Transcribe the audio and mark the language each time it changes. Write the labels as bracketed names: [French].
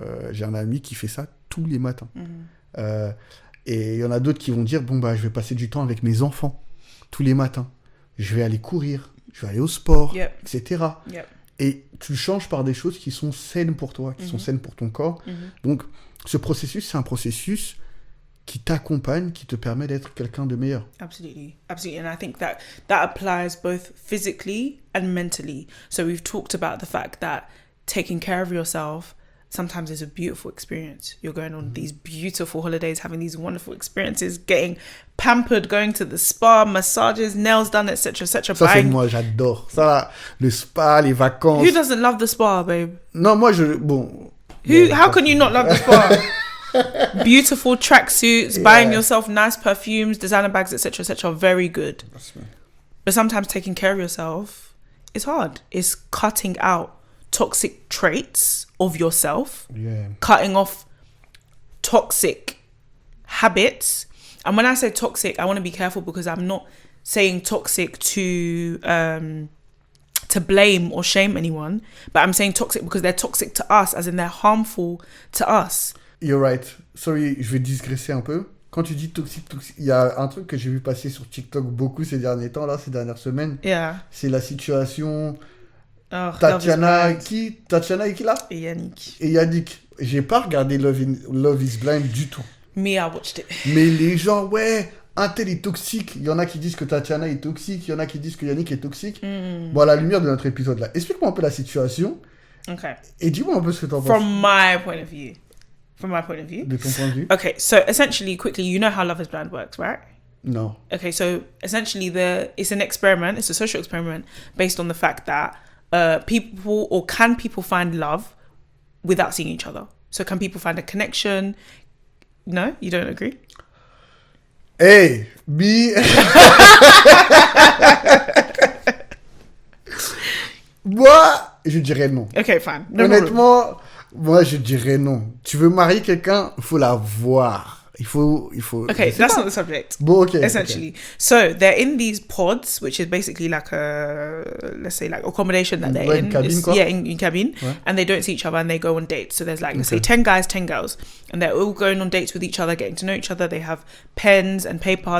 [French] J'ai un ami qui fait ça tous les matins. Et il y en a d'autres qui vont dire, je vais passer du temps avec mes enfants tous les matins. Je vais aller courir, je vais aller au sport, etc. Et tu changes par des choses qui sont saines pour toi, qui sont saines pour ton corps. Donc, ce processus, c'est un processus qui t'accompagne, qui te permet d'être quelqu'un de meilleur. [English] Absolutely. And I think that applies both physically and mentally. So we've talked about the fact that taking care of yourself sometimes is a beautiful experience. You're going on these beautiful holidays, having these wonderful experiences, getting pampered, going to the spa, massages, nails done, etc. [French] Ça, c'est moi, j'adore. Ça, le spa, les vacances. [English] Who doesn't love the spa, babe? [French] Non, moi, [English] How can you not love the spa? Beautiful tracksuits, buying yourself nice perfumes, designer bags, etc. Very good. But sometimes taking care of yourself is hard. It's cutting out toxic traits of yourself, cutting off toxic habits. And when I say toxic, I want to be careful because I'm not saying toxic to blame or shame anyone, but I'm saying toxic because they're toxic to us, as in they're harmful to us. You're right. [French] Sorry, je vais digresser un peu. Quand tu dis toxique, il y a un truc que j'ai vu passer sur TikTok beaucoup ces derniers temps, là, ces dernières semaines. [English] Yeah. [French] C'est la situation Oh, Tatiana et qui là? Et Yannick. Et Yannick. J'ai pas regardé Love is Blind du tout. [English] Me, I watched it. [French] Mais les gens, ouais, un tel est toxique. Il y en a qui disent que Tatiana est toxique. Il y en a qui disent que Yannick est toxique. Bon, à la lumière de notre épisode là, explique-moi un peu la situation. [English] Okay. [French] Et dis-moi un peu ce que t'en penses. [English] From my point of view. [French] De ton point de vue. [English] Okay, so essentially, quickly, you know how Love is Blind works, right? No. Okay, so essentially, it's an experiment. It's a social experiment based on the fact that can people find love without seeing each other? So can people find a connection? No, you don't agree? Hey, me. [French] Moi, je dirais non. [English] Okay, fine. No [French] Honnêtement, moi, je dirais non. Tu veux marier quelqu'un, il faut la voir. Il faut. [English] Okay, that's not the subject. [French] Bon, okay. [English] Essentially. Okay. So they're in these pods, which is basically like let's say like accommodation that they're in. [French] Cabine, [English] yeah, in cabine. Ouais. And they don't see each other and they go on dates. So there's like, let's say 10 guys, 10 girls. And they're all going on dates with each other, getting to know each other. They have pens and paper.